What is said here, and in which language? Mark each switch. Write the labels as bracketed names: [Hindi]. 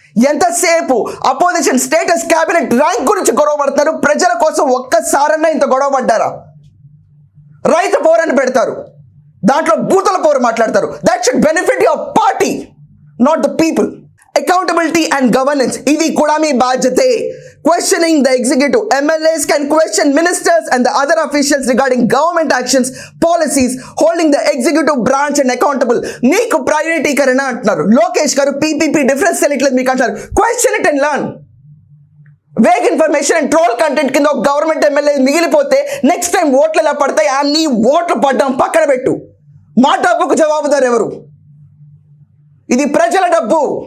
[Telugu] ఎంతసేపు opposition status, cabinet rank గురించి గొడవ పడతారు. ప్రజల కోసం ఒక్కసారన్నా ఇంత గొడవ పడ్డారా? రైతు పోరని పెడతారు, దాంట్లో బూతుల పోరు మాట్లాడతారు. [English] That should benefit your party, not the people. Accountability and governance, [Telugu] ఇవి కూడా మీ బాధ్యతే. [English] Questioning the executive. MLAs can question ministers and the other officials regarding government actions, policies, holding the executive branch and accountable. [Telugu] మీకు ప్రైవేటీకరణ అంటున్నారు. లోకేష్ గారు PPP difference తెలియట్లేదు మీకు అంటారు. [English] Question it and learn. [Telugu] Vague information and troll content కింద ఒక government MLA మిగిలిపోతే నెక్స్ట్ టైం ఓట్లు ఎలా పడతాయి? నీ ఓట్లు పడ్డం పక్కన పెట్టు. మా డబ్బుకు జవాబుదారు ఎవరు? ఇది ప్రజల డబ్బు.